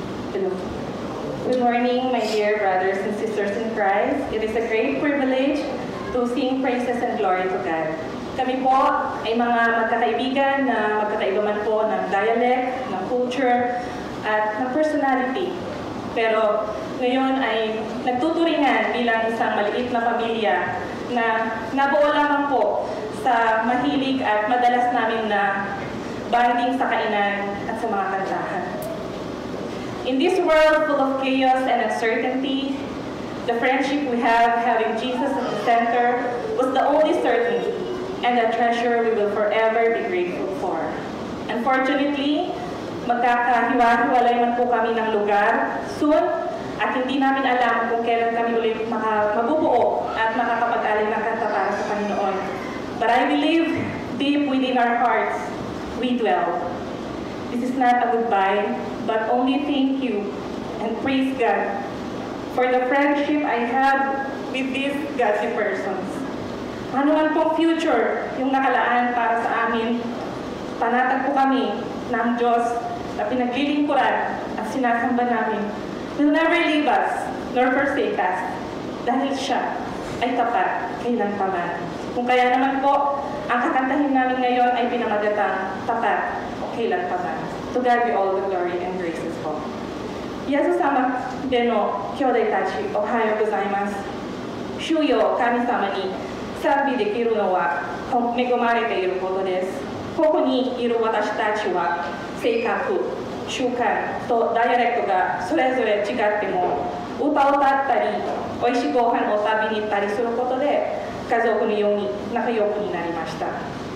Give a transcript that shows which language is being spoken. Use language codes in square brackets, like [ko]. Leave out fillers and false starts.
[en] Good morning, my dear brothers and sisters in Christ. It is a great privilege to sing praises and glory to God. [tl] Kami po ay mga magkakaibigan na magkakaiba man po ng dialect, ng culture, at ng personality. Pero ngayon ay nagtuturingan bilang isang maliit na pamilya na nabuo lamang po sa mahilig at madalas namin na bonding sa kainan at sa mga kantahan. [en] In this world full of chaos and uncertainty, the friendship we have, having Jesus at the center, was the only certainty and a treasure we will forever be grateful for. [tl] Unfortunately, magkakahiwa-hiwalay man po kami ng lugar soon at hindi namin alam kung kailan kami ulit mabubuo at makakapag-alay ng kanta para sa Panginoon. [en] But I believe deep within our hearts, we dwell. This is not a goodbye, but only thank you and praise God for the friendship I have with these godly persons. [tl] Ano man pong future yung nakalaan para sa amin, panatag po kami ng Diyos na pinaglilingkuran at sinasamba namin. [en] Will never leave us nor forsake us [tl] dahil siya ay tapat kailanpaman. Kung kaya naman po, ang kakantahin namin ngayon ay pinamagatang tapat kailanpaman. [en] To God be all the glory and graces po. [ja] イエス様での兄弟たち、おはようございます。主よ神様に賛美できるのは恵まれていることです。ここにいる私たちは性格、習慣とダイアレクトがそれぞれ違っても、歌を歌ったり、おいしいご飯を食べに行ったりすることで家族のように仲良くになりました。